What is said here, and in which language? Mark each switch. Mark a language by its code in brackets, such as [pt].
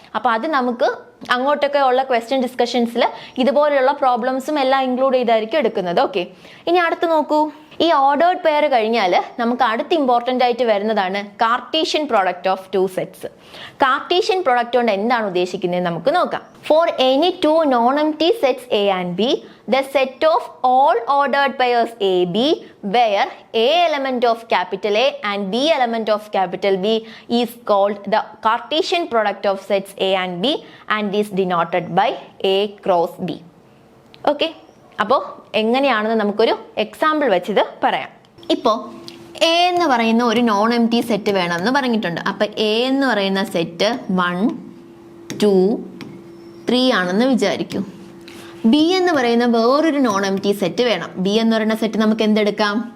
[ml] അപ്പൊ അത് നമുക്ക് അങ്ങോട്ടൊക്കെ ഉള്ള ക്വസ്റ്റ്യൻ ഡിസ്കഷൻസിൽ ഇതുപോലെയുള്ള പ്രോബ്ലംസും എല്ലാം ഇൻക്ലൂഡ് ചെയ്തായിരിക്കും എടുക്കുന്നത്. ഓക്കെ, ഇനി അടുത്ത് നോക്കൂ. ഈ ഓർഡേർഡ് പെയർ കഴിഞ്ഞാൽ നമുക്ക് അടുത്ത് ഇമ്പോർട്ടൻ്റ് ആയിട്ട് വരുന്നതാണ് Cartesian product of 2 sets. Cartesian product കൊണ്ട് എന്താണ് ഉദ്ദേശിക്കുന്നത് നമുക്ക് നോക്കാം. [en] For any 2 non empty sets A and B, the set of all ordered pairs A, B, where A element of capital A and B element of capital B is called the Cartesian product of sets A and B and is denoted by A cross B. [ml] Okay, അപ്പോൾ എങ്ങനെയാണെന്ന് നമുക്കൊരു example വെച്ചിത് പറയാം. ഇപ്പോൾ A എന്ന് പറയുന്ന ഒരു non empty set വേണമെന്ന് പറഞ്ഞിട്ടുണ്ട്. അപ്പോൾ എ എന്ന് പറയുന്ന സെറ്റ് 1, 2, 3 ആണെന്ന് വിചാരിക്കും. ബി എന്ന് പറയുന്ന വേറൊരു നോൺ എംപ്റ്റി സെറ്റ് വേണം. ബി എന്ന് പറയുന്ന സെറ്റ് നമുക്ക് എന്തെടുക്കാം?